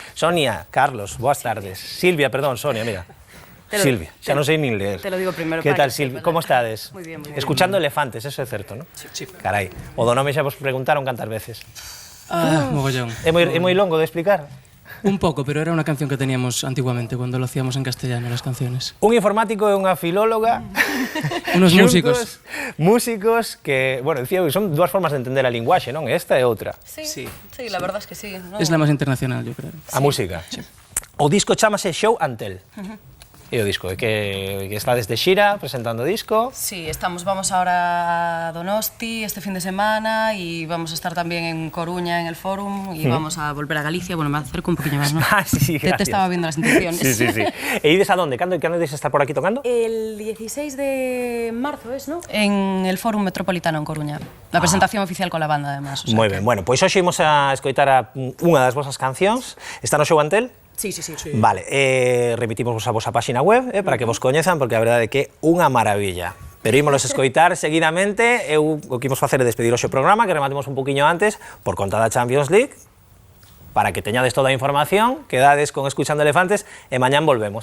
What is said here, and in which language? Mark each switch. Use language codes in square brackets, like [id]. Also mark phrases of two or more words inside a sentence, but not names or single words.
[gl] Sonia, Carlos, boas tardes. Silvia, perdón, Sonia, mira. Silvia, xa non sei nin ler. [es] Te lo digo primero. [gl] Que tal, Silvia? Como estades? Moi bien, moi bien. Escuchando elefantes, eso é certo, non? [es] Sí. [gl] Carai, o do nome xa vos preguntaron cantas veces. [es] Mogollón. [gl] É moi longo de explicar? [es] Un poco, pero era una canción que teníamos antiguamente cuando lo hacíamos en castellano, las canciones. [gl] Un informático e unha filóloga. [es] Unos músicos. [gl] Músicos que, [es] bueno, decía, [gl] son dúas formas de entender a linguaxe, non? Esta e outra. [es] Sí, la verdad es que sí. ¿no? Es la más internacional, yo creo. [gl] A música. Sí. O disco chamase Show and Tell. E o disco, que está desde Xira presentando o disco. [es] Sí, vamos ahora a Donosti este fin de semana y vamos a estar también en Coruña en el Fórum y vamos a volver a Galicia. Bueno, me acerco un poquillo más, ¿no? Sí, gracias. Te estaba viendo las intenciones. [gl] Sí. E ides a donde? Cando ides a estar por aquí tocando? [es] El 16 de marzo es, ¿no? En el Fórum Metropolitano en Coruña. La presentación oficial con la banda, además. O sea [gl] Moi ben, bueno, pois hoxe imos a escoitar unha das vosas cancións. Está no Show and Tell? [es] Sí. [gl] Vale, remitimos a vosa página web para que vos coñezan, porque a verdade é que é unha maravilla. Pero ímolos escoitar seguidamente. O que imos facer é despedir hoxe o programa, que rematemos un poquinho antes, por conta da Champions League, para que teñades toda a información, quedades con Escuchando Elefantes, e mañán volvemos.